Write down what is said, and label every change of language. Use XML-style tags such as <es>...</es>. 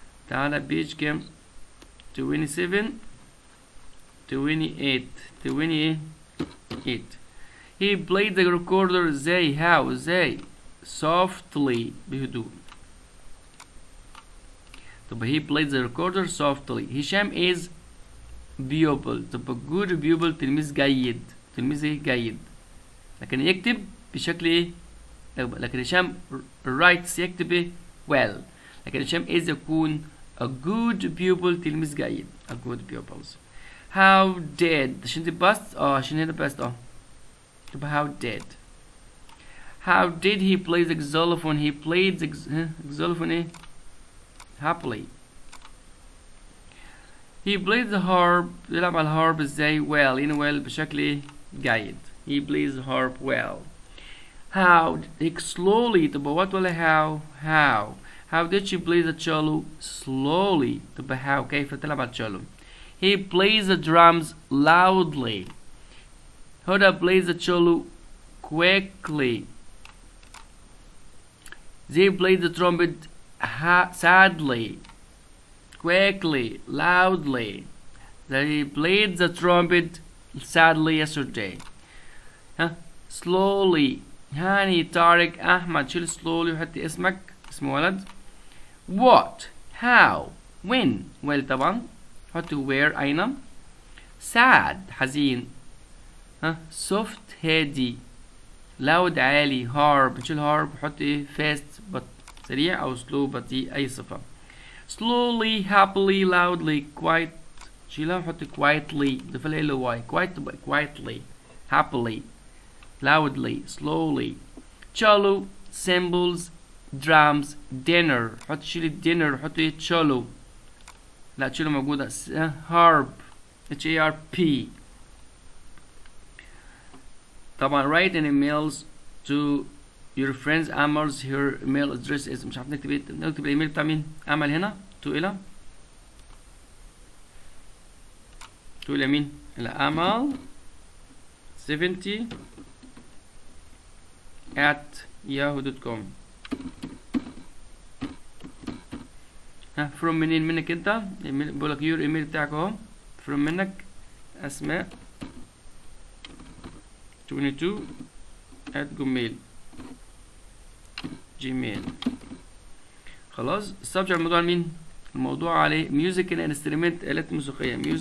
<ar>تعالى بيج كام؟ 27 28 28.</ar> <en>He played the recorder</en> <ar>ازاي؟</ar> <en>how ازاي؟ softly</en> <ar>بهدوء.</ar> <en>طب he played the recorder softly. هشام is pupil.</en> <ar>طب</ar> <en>good pupil</en> <ar>تلميذ جيد. تلميذ ايه؟ جيد. لكن يكتب بشكل ايه؟ لكن هشام</ar> <en>writes</en> <ar>يكتب ايه؟</ar> <en>well.</en> <ar>لكن هشام</ar> <en>is</en> <ar>يكون</ar> <en>a good pupil</en> <ar>تلميذ جيد.</ar> <en>a good pupils. how did</en> <ar>عشان دي</ar> <en>past</en> <ar>عشان هنا</ar> <en>past</en> <ar>طب</ar> <en>how did he play the xylophone? He played the xylophone</en> <ar>ايه؟</ar> <en>happily. He played the harp.</en> <ar>يلعب على الهارب ازاي؟</ar> <en>well.</en> <ar>يعني well بشكل ايه؟ جيد.</ar> <en>He plays the harp well. How slowly.</en> <ar>طب</ar> <en>what</en> <ar>ولا</ar> <en>how did she play the cello slowly?</en> <ar>طب</ar> <en>how</en> <ar>كيف تلعب على الcello?</ar> <en>He plays the drums loudly. هدى plays the cello quickly. They played the trumpet sadly, quickly, loudly. They played the trumpet sadly yesterday. slowly. هاني طارق أحمد.</en> <ar>شيل</ar> <en>slowly</en> <ar>وحط اسمك اسم ولد.</ar> <en>what how when well</en> <ar>طبعا حط</ar> <en>where</en> <ar>أين.</ar> <en>sad</en> <ar>حزين.</ar> <en>soft</en> <ar>هادي.</ar> <en>loud</en> <ar>عالي. harp نشيل harp وحط ايه</ar> <en>fast</en> <ar>سريع أو</ar> <en>slow</en> <ar>بطيء أي صفة.</ar> <en>slowly happily loudly quite</en> <ar>شيلها وحط</ar> <en>quietly</en> <ar>ضيف لها ال</ar> <en>y quietly happily loudly slowly. cello cymbals drums dinner.</en> <ar>حط شيل dinner حط ايه cello. لا cello موجودة.</ar> <en>harp harp. طبعا write an emails to your friends. Amal's her email address is</en> <ar>مش عارف نكتب ايه. نكتب الايميل بتاع مين؟ امل هنا إلى إلى مين؟ إلى امل 70 @yahoo.com.</ar> <en>from</en> <ar>منين؟ منك انت. بقول لك</ar> <en>your</en> <ar>ايميل بتاعك اهو.</ar> <en>from</en> <ar>منك اسماء 22 @gmail. خلاص. السبجكت الموضوع مين؟ الموضوع عليه musical instrument آلات موسيقية.</ar>